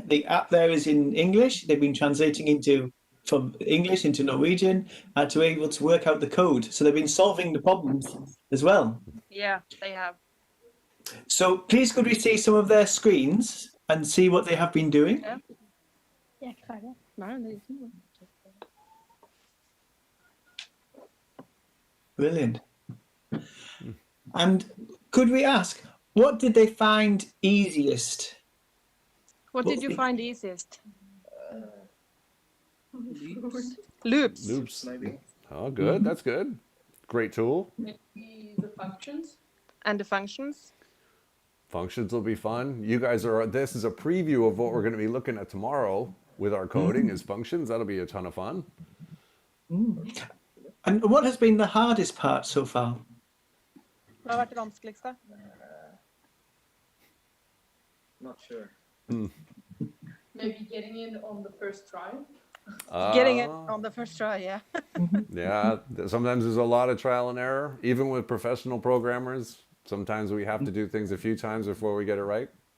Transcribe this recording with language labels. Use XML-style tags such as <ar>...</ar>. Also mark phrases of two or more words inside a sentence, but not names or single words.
<en>The app there is in English. They've been translating from English into Norwegian to be able to work out the code. So they've been solving the problems as well. Yeah, they have. So please could we see some of their screens and see what they have been doing? Yeah.</en> <da>Jeg er klar. Nej, det er ikke noget.</da> <en>Brilliant. And could we ask, what did they find easiest? What did you find easiest? Loops. loops. Oh, good. That's good. Great tool. Maybe the functions. And the functions. Functions will be fun. You guys this is a preview of what we're going to be looking at tomorrow with our coding is functions. That'll be a ton of fun. And what has been the hardest part so far?</en> <no>Hva har vært det vanskeligste?</no> <en>Not sure. Maybe getting in on the first try. Getting it on the first try, yeah. Yeah, sometimes there's a lot of trial and error. Even with professional programmers, sometimes we have to do things a few times before we get it right.</en>